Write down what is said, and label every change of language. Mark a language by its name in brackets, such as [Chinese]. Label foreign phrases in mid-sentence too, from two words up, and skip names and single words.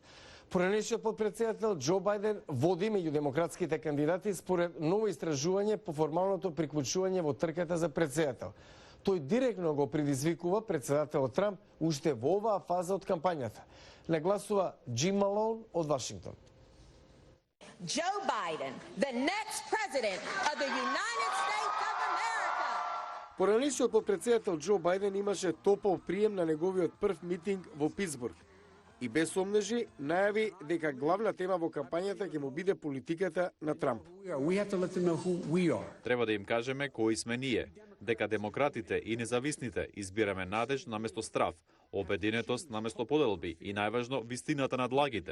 [Macedonian] Поранешниот потпредседател Џо Бајден води меѓу демократските кандидати според ново истражување по формалното приклучување во трката за председател. Тој директно го предизвикува председателот Трамп уште во оваа фаза од кампањата. Нагласува Джим Малоун од Вашингтон. [English] Joe Biden, the next president of the United States of America. [Macedonian] Поранешниот потпредседател Џо Бајден имаше топол прием на неговиот прв митинг во Питсбург и без омнежи најави дека главна тема во кампањата ќе му биде политиката на Трамп. Треба да им кажеме кои сме ние, дека демократите и независните избираме надеж наместо страв, обединетост наместо поделби и најважно вистината над лагите.